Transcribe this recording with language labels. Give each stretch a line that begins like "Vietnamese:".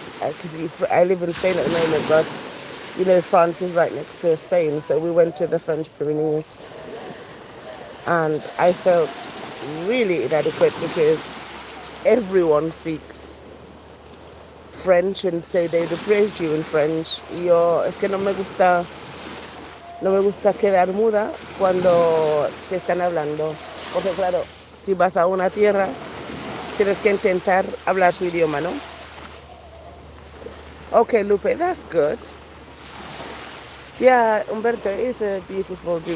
English: Because I live in Spain at the moment, but you know, France is right next to Spain, so we went to the French Pyrenees, and I felt really inadequate because everyone speaks French, and so they approach you in French.
Spanish: Es que no me gusta quedar muda cuando te están hablando, porque claro, si vas a una tierra, tienes que intentar hablar su idioma, ¿no?
English: Okay, Lupe, that's good. Yeah, Umberto is a beautiful beach.